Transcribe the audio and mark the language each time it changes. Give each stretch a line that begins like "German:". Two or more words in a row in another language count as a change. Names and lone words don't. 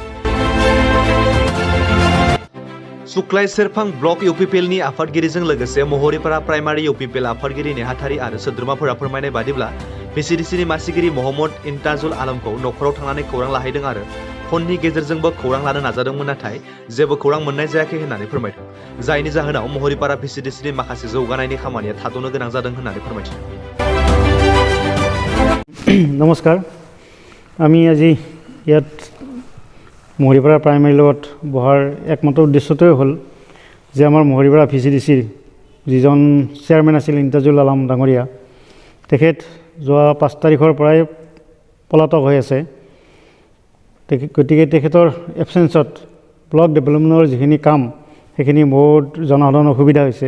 Bodo: सुक्लाय सेरफां ब्लक इउपिपिएलनि आफादगिरिजों लोगोसे महरीपारा प्राइमारि इउपिपिएल आफादगिरि नेहाथारि आरो सोद्रोमाफोरा फोरमायनाय बादिब्ला भिसिडिसिनि मासिगिरि मोहम्मद इन्ताजुल आलमखौ नखराव थांनानै खौरां लाहैदों आरो फननि गेजेरजोंबो खौरां लानो नाजादोंमोन, नाथाय जेबो खौरां मोननाय जायाखै होननानै फोरमायदों, जायनि जाहोनाव महरीपारा भिसिडिसिनि माखासे जौगानायनि खामानिया थाद'नो गोनां जादों होननानै फोरमायदों।
Assamese: नमस्कार, আমি আজি ইয়াত महरीपारा प्राइमारी লগত বহাৰ একমাত্ৰ উদ্দেশ্যটোৱে হ'ল যে আমাৰ महरीपारा भिसिडिচিৰ যিজন চেয়াৰমেন আছিল ইন্তাজুল আলম ডাঙৰীয়া, তেখেত যোৱা 5 তাৰিখৰ পৰাই পলাতক হৈ আছে। গতিকে তেখেতৰ এবচেঞ্চত ব্লক ডেভেলপমেণ্টৰ যিখিনি কাম সেইখিনি বহুত জনসাধাৰণৰ অসুবিধা হৈছে।